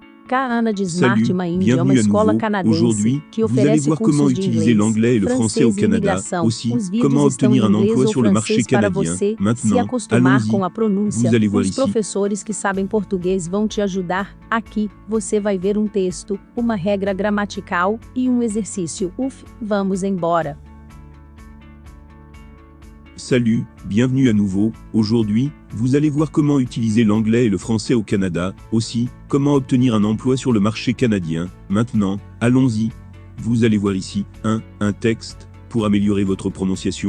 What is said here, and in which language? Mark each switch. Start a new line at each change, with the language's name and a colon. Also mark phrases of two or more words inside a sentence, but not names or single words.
Portuguese: Kaana de Smart
French: Salut,
Portuguese: Mind é
French: bienvenue
Portuguese: uma
French: à
Portuguese: escola
French: nouveau.
Portuguese: canadense
French: Aujourd'hui,
Portuguese: que
French: vous allez
Portuguese: oferece
French: voir comment
Portuguese: cursos de
French: utiliser
Portuguese: inglês,
French: l'anglais et le français au
Portuguese: francês e
French: Canada.
Portuguese: imigração.
French: Aussi,
Portuguese: Os vídeos
French: comment
Portuguese: estão em
French: obtenir un
Portuguese: inglês
French: emploi
Portuguese: ou
French: sur le marché
Portuguese: francês para
French: canadien.
Portuguese: você se
French: Maintenant,
Portuguese: acostumar com
French: allons-y.
Portuguese: a pronúncia.
French: Vous allez voir
Portuguese: Os
French: ici.
Portuguese: professores que sabem português vão te ajudar. Aqui, você vai ver um texto, uma regra gramatical e um exercício. Vamos embora.
French: Salut, bienvenue à nouveau. Aujourd'hui, vous allez voir comment utiliser l'anglais et le français au Canada. Aussi, comment obtenir un emploi sur le marché canadien. Maintenant, allons-y. Vous allez voir ici 1. Un texte pour améliorer votre prononciation.